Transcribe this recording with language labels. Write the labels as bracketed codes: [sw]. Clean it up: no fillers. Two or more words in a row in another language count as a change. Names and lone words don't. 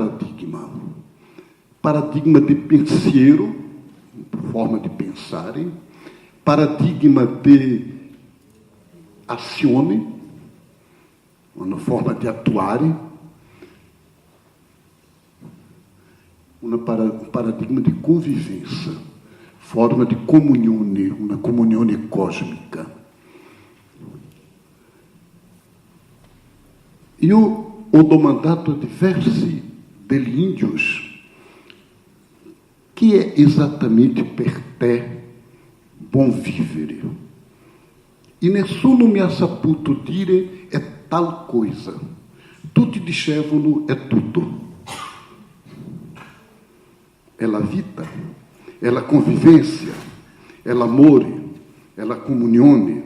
[it] paradigma di pensiero, forma di pensare, paradigma di azione, una forma di attuare, un paradigma di convivência, forma di comunione, una comunione cosmica. Io ho domandato a diversi degli índios [pt] que é exatamente [it] per te bom vivere. E nessuno mi ha saputo dire è [pt] tal coisa. [it] Tutti dicevano è tutto. È la vita, è la convivência, è l'amore, è la comunione.